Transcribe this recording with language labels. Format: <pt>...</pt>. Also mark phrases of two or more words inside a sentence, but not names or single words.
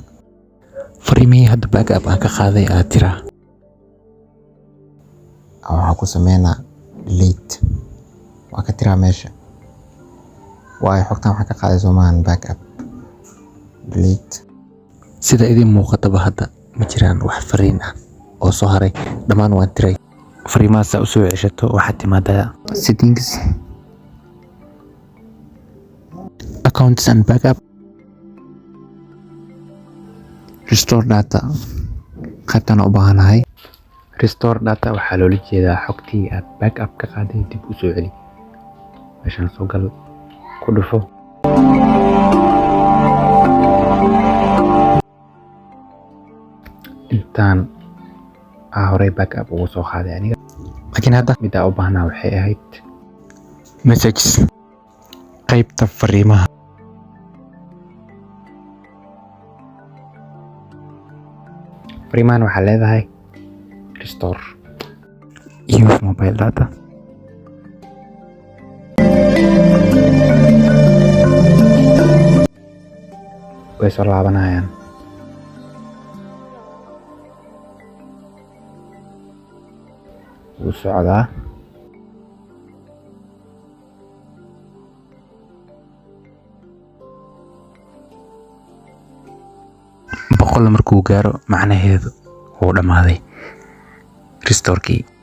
<so>Fariimihii hadda backup aan ka qaaday aad tiraa, waxaa ku sameynaa delete, waa ka tiraa meesha. Waayo xogtaan waxaa ka qaaday soomaan backup, delete. Sida idin muuqataba hadda ma jiraan wax fariin ah oo soo haray, dhammaan waan tiray. Fariimahaas u soo ceshato waxaad timaadaa</so> <en>settings, accounts and backup, restore data.</en> <so>Qaybtan u baahanahay</so> <en>restore data</en> <so>waxaa loola jeedaa xogtii aad backup ka qaaday dib u soo celi. Meeshaan soo gal, ku dhufo. Intaan horey backup ugu soo qaaday aniga, laakiin hadda midda u baahnaa waxay ahayd messages, qaybta fariimaha. Fariimahan waxaa leedahay restore,</so> <en>use mobile data.</en> <so>Way soo laabanayaan. Wuu socdaa. Boqol markuu gaaro macnaheedu wuu dhamaaday restore-kii.</so>